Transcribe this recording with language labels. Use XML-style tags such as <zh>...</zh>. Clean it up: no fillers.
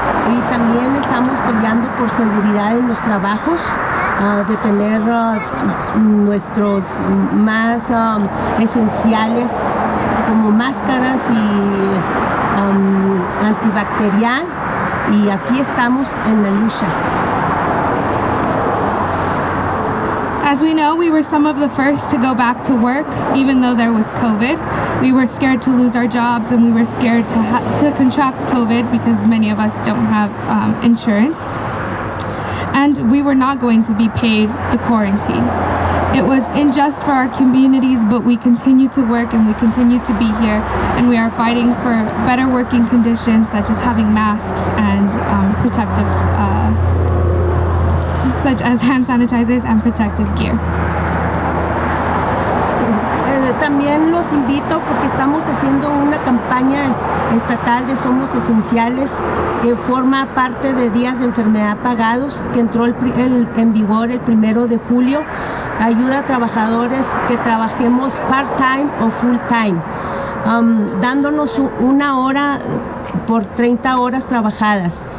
<es>Y también estamos peleando por seguridad en los trabajos, de tener nuestros más esenciales como máscaras y antibacterial, y aquí estamos en la lucha.</es> <en>As we know, we were some of the first to go back to work, even though there was COVID. We were scared to lose our jobs, and we were scared to contract COVID because many of us don't have insurance. And we were not going to be paid the quarantine. It was unjust for our communities, but we continue to work and we continue to be here, and we are fighting for better working conditions, such as having masks and protective, such as hand sanitizers and protective gear.</en> <es>También los invito porque estamos haciendo una campaña estatal de Somos Esenciales que forma parte de días de enfermedad pagados, que entró en vigor el 1 de julio. Ayuda a trabajadores que trabajemos part-time o full-time, dándonos una hora por 30 horas trabajadas.</es>